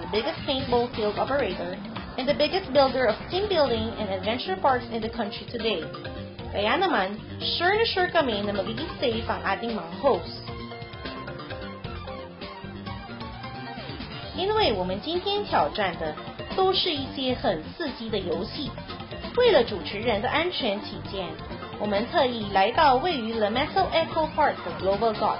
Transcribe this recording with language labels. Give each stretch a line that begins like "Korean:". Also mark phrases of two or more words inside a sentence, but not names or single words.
English: the biggest paintball field operator and the biggest builder of team building and adventure parks in the country today.
Filipino: Kaya naman, sure na sure kami na magiging safe ang ating mga hosts.
Chinese: 因为我们今天挑战的都是一些很刺激的游戏，为了主持人的安全起见，我们特意来到位于 La Mesa Eco Park 的 Global